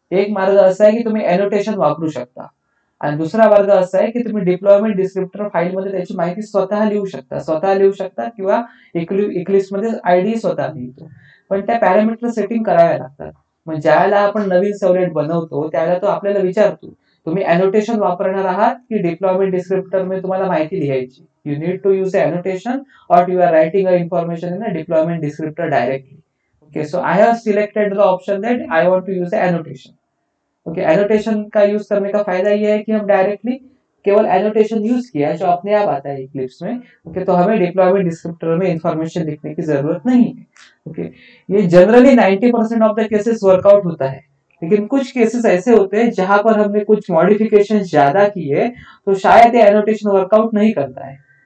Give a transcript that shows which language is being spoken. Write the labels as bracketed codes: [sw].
[mr] एक मार्ग असा आहे की तुम्ही अॅनोटेशन वापरू शकता, आणि दुसरा मार्ग असा आहे की तुम्ही डिप्लॉयमेंट डिस्क्रिप्टर फाईलमध्ये त्याची माहिती स्वतः लिहू शकता किंवा इक्लिप्स मध्ये आयडी स्वतः लिहितो. पण त्या पॅरामीटर सेटिंग कराव्या लागतात. मग ज्यावेळेला आपण नवीन सर्व्हलेट बनवतो त्यावेळेला तो आपल्याला विचारतो तुम्ही अॅनोटेशन वापरणार आहात की डिप्लॉयमेंट डिस्क्रिप्टर मध्ये तुम्हाला माहिती लिहायची. [en] You need to use annotation or you are writing a information in a deployment descriptor directly. Okay, so I have selected the option that I want to use the annotation. [hi] Okay, annotation का use करने का फायदा ये है कि हम directly केवल annotation use किया जो अपने आप आता है इक्लिप्स में. ओके, तो हमें डिप्लॉयमेंट डिस्क्रिप्टर में इंफॉर्मेशन लिखने की जरूरत नहीं है. ओके, ये generally [en] 90% of the cases [hi] workout होता है, लेकिन कुछ केसेस ऐसे होते हैं जहां पर हमने कुछ मॉडिफिकेशन ज्यादा किए तो शायद ये एनोटेशन वर्कआउट नहीं करता है.